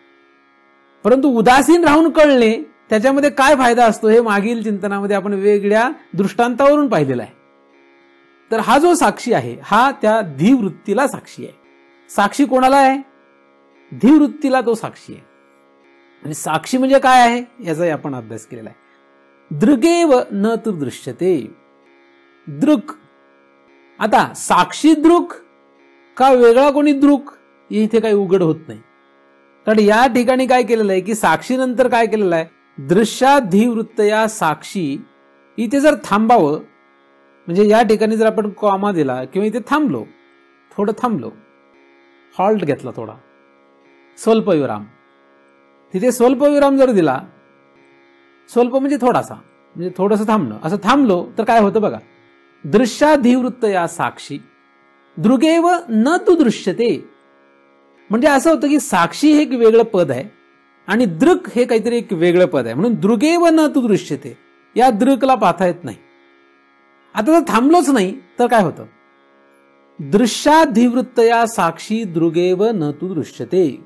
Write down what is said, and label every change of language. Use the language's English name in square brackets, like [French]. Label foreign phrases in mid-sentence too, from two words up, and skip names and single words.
[Marathi] परंतु उदासीन राहून कळणे त्याच्यामध्ये काय फायदा असतो हे मागील चिंतनामध्ये आपण वेगळ्या दृष्टांतावरून पाहिलेलं आहे. तर हा जो साक्षी आहे हा त्या धीवृत्तीला साक्षी आहे. साक्षी कोणाला आहे? धीवृत्तीला तो साक्षी आहे. आणि साक्षी म्हणजे काय आहे याचाही आपण अभ्यास केलेला आहे. [Sanskrit] दृगेव न तु दृश्यते. [Marathi] दृक, आता साक्षी दृक का वेगळा कोणी दृक इथे काही उघड होत नाही. कारण या ठिकाणी काय केलेलं आहे की साक्षीनंतर काय केलेलं आहे, [Sanskrit] दृश्याधिवृत्तया साक्षी. [Marathi] इथे जर थांबावं म्हणजे या ठिकाणी जर आपण कॉमा दिला किंवा इथे थांबलो, थोडं थांबलो, हॉल्ट घेतला, थोडा स्वल्पविराम, तिथे स्वल्पविराम जर दिला, स्वल्प म्हणजे थोडासा, म्हणजे थोडंसं थांबणं, असं थांबलो तर काय होतं बघा, [Sanskrit] दृश्याधिवृत्तया साक्षी दृगेव न तु दृश्यते. [Marathi] म्हणजे असं होतं की साक्षी हे एक वेगळं पद आहे आणि दृक हे काहीतरी एक वेगळं पद आहे, म्हणून [Sanskrit] दृगेव न तू दृश्यते, [Marathi] या दृकला पाहता येत नाही. आता जर थांबलोच नाही तर काय होतं? [Sanskrit] दृश्याधिवृत्तया साक्षी दृगेव न तू दृश्यते.